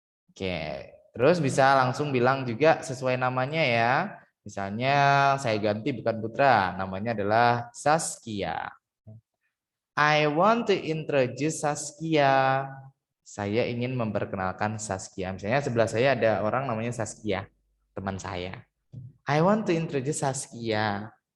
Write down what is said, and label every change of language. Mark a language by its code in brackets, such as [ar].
[id] Oke, terus bisa langsung bilang juga sesuai namanya ya. Misalnya saya ganti bukan Putra, namanya adalah Saskia. [en] I want to introduce Saskia. [id] Saya ingin memperkenalkan Saskia. Misalnya sebelah saya ada orang namanya Saskia, teman saya. [en] I want to introduce Saskia.